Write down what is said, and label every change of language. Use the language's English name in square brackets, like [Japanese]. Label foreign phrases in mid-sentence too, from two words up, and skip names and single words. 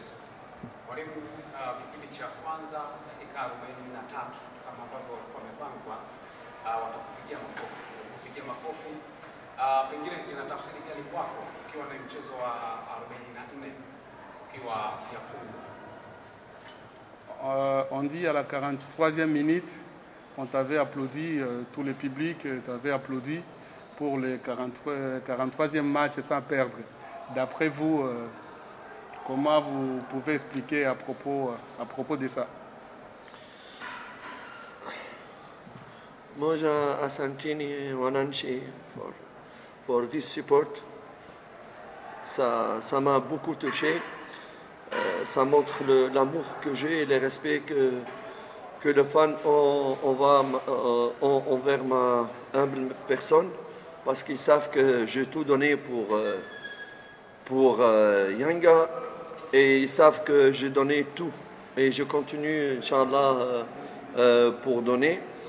[Swahili] Mwalimu, kipindi cha kwanza dakika 43 kama ambavyo wamepangwa watakupigia makofi. Pengine ina tafsiri gani kwako ukiwa na mchezo wa 44 ukiwa kiafungu? [French] On dit à la 43e minute, on t'avait applaudi, tout le public t'avait applaudi pour le 43e match sans perdre. D'après vous, comment vous pouvez expliquer à propos de ça? [Swahili] Moja asanteni wananchi [English] for this support. [French] Ça m'a beaucoup touché. Ça montre l'amour que j'ai et le respect que les fans ont envers ma humble personne, parce qu'ils savent que j'ai tout donné pour Yanga, et ils savent que j'ai donné tout et je continue, Inch'Allah, pour donner.